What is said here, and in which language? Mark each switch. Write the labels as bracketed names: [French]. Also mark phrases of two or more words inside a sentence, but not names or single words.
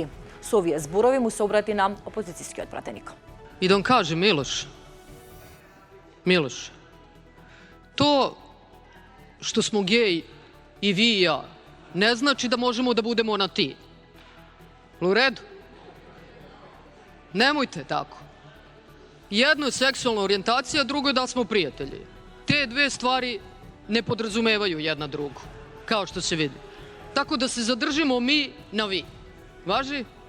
[Macedonian] Со овие зборови му се обрати на опозицијскиот пратеник. [Serbian] И да каже, Милош, то што смо геј и ви и ја, не значи да можемо да будемо на ти. У реду? Немојте тако. Jedno je seksualna orijentacija, drugo je da smo prijatelji. Te dve stvari ne podrazumevaju jedna drugu, kao što se vidi. Tako da se zadržimo mi na vi. Važi?